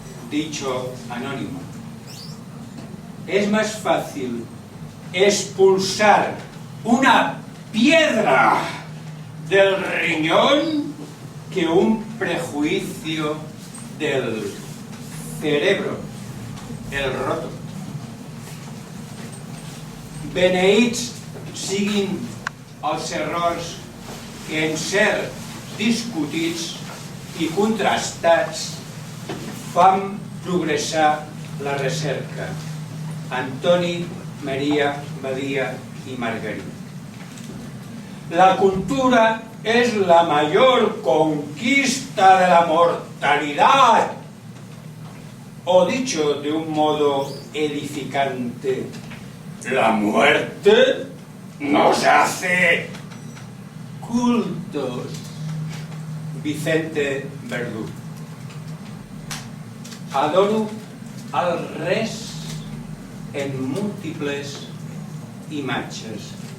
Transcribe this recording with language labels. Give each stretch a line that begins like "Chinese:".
Spanish: Dicho anónimo. Es más fácil expulsar una piedra del riñón que un prejuicio del cerebro, el roto.
Catalan: Beneïts siguin els errors que en ser discutits i contrastats fan progressar la recerca. Antoni Maria Badia y Margarit.
Spanish: La cultura es la mayor conquista de la mortalidad. O dicho de un modo edificante, la muerte nos hace cultos. Vicente Verdú.
Catalan: Adoro al res en múltiples imatges.